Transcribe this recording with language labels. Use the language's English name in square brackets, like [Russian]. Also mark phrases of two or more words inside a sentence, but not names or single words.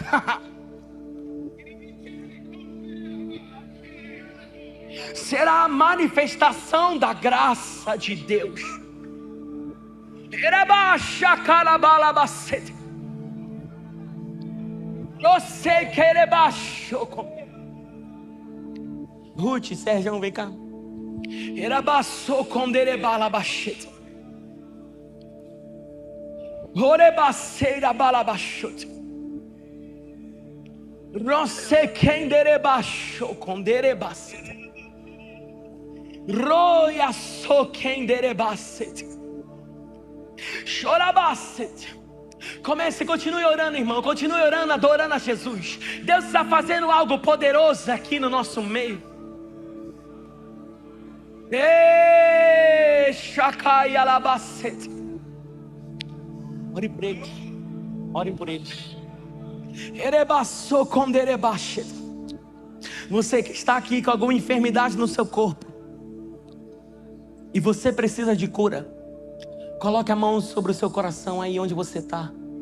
[Portuguese] Será a manifestação da graça de Deus. Ruth, Sérgio, vem cá. Erabaçou com derebalabachete. Orebaceira balabachute. Rose quem derebaixou com derebacete. Roia so quem derebacete. Chorabacete. Comece e continue orando, irmão. Continue orando, adorando a Jesus. Deus está fazendo algo poderoso aqui no nosso meio. Shacai alabacete. Ore por eles. Ore por eles. Erebaçou com derebacete. Você que está aqui com alguma enfermidade no seu corpo e você precisa de cura, coloque a mão sobre o seu coração aí onde você está.